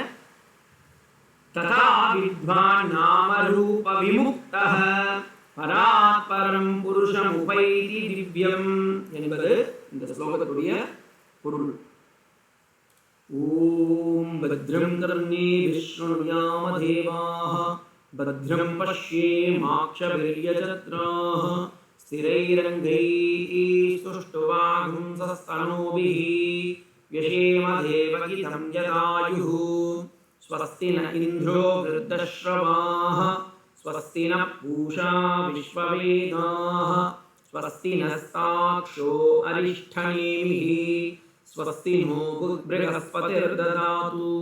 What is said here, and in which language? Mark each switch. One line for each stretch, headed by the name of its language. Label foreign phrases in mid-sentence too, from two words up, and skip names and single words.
Sanskrit: तथा विद्वान् नामरूप विमुक्तः परात्परं पुरुषम् उपैति दिव्यम्
Tamil: என்பது இந்த ஸ்லோகத்துடைய பொருள்.
Sanskrit: ॐ भद्रं कर्णेभिः शृणुयाम देवाः भद्रं पश्येमाक्षभिर्यजत्राः स्थिरैरङ्गैः तुष्टुवांसस्तनूभिः व्यशेम देवकितं यदायुः स्वस्ति न इन्द्रो वृद्धश्रवाः स्वस्ति न पूषा विश्ववेदाः स्वस्ति नस्ताक्षो अरिष्ठनेमिः स्वस्ति नो बृहस्पतिर्ददातु.